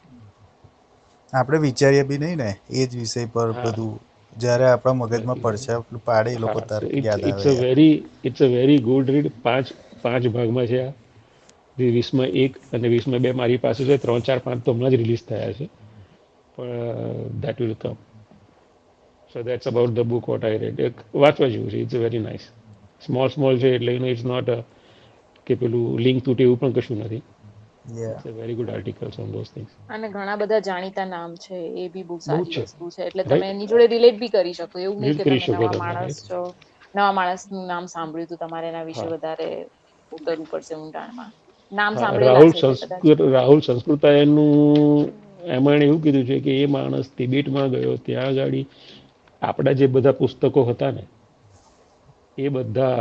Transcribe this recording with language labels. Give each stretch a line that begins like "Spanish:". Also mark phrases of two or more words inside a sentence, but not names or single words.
Gujarati: આપણે વિચારીએ બી નહીં ને એ જ વિષય પર હા, બધું, જ્યારે આપણા મગજમાં નથી. પડછા પાડે એ લોકો હા, સો તરત ઇટ્સ યાદ ઇટ્સ આવે અ યાર.
English: very it's a very good read.
Gujarati: પાંચ ભાગમાં છે આ. વિસ્મય 1 અને વિસ્મય 2 મારી પાસે છે. 3, 4, 5 તો હમણાં જ રિલીઝ થયા છે.
English: that will come. So that's about the book what I read.
Gujarati: એક વાંચવા જેવું છે.
English: It's very nice. Small
Gujarati: છે એટલે
English: it's not a
Gujarati: કે પેલું લિંક તૂટે એવું પણ કશું નથી. યા
English: It's a very good articles on those things.
Gujarati: અને ઘણા બધા જાણીતા નામ છે એ બી બહુ બહુ સારી છે વસ્તુ છે એટલે તમે રાઈટ. એની જોડે રિલેટ બી કરી શકો એવું નહીં રીડ કે કરી તમે શકો નવા તમે માણસ રાઈટ. છો નવા માણસનું નામ સાંભળ્યું તો તમારે એના વિશે હા વધારે ઉતરવું પડશે ઊંડાણમાં નામ હા સાંભળેલા છે એટલે કદાચ રાહુલ સંસ્કૃતાયનનું એમાં એણે એવું કીધું છે કે એ માણસ તિબેટમાં ગયો ત્યાં આગળ આપણા જે બધા પુસ્તકો હતા ને એ બધા